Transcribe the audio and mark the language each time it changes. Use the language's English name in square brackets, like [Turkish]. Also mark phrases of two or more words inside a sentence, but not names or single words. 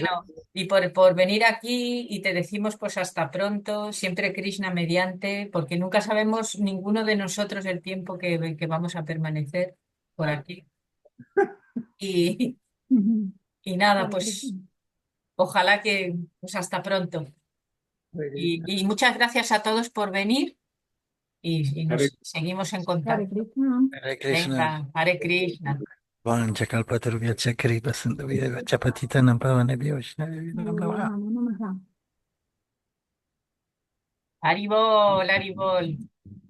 [Spanish] Bueno, y por venir aquí y te decimos pues hasta pronto, siempre Krishna mediante, porque nunca sabemos ninguno de nosotros el tiempo que vamos a permanecer por aquí. Y, y nada, pues ojalá que pues hasta pronto. Hare Y muchas gracias a todos por venir y Hare nos seguimos en Hare contacto. Krishna. [Sanskrit] हरे कृष्ण. [Spanish] Venga, [Sanskrit] हरे कृष्ण. वाञ्छाकल्पतरुभ्यश्च कृपासिन्धुभ्यएव चपतितानां पावनेभ्यो वैष्णवेभ्यो नमो नमः. नमो नमः. हरिबोल हरिबोल.